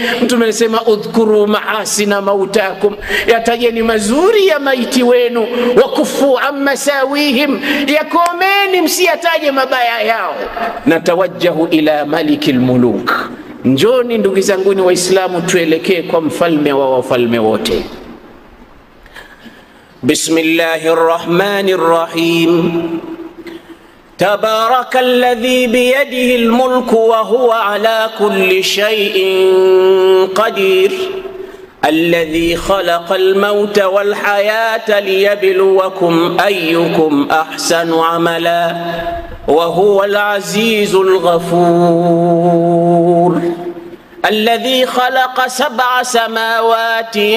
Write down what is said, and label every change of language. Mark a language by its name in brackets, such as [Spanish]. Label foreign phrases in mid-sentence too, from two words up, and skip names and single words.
[Swahili] Mtume alisema [Arabic] udhkuru maasina mautakum, [Swahili] yatajeni mazuri ya maiti wenu, [Arabic] wakufu amma sawihim, [Swahili] yakomeni msiyataje mabaya yao. [Arabic] Natawajjahu ila malikil muluk, [Swahili] njoni ndugu zanguni Waislamu tuelekee kwa mfalme wa wafalme wote. [Arabic] Bismillahir Rahmanir Rahim. تبارك الذي بيده الملك وهو على كل شيء قدير الذي خلق الموت والحياة ليبلوكم أيكم أحسن عملا وهو العزيز الغفور الذي خلق 7 سماوات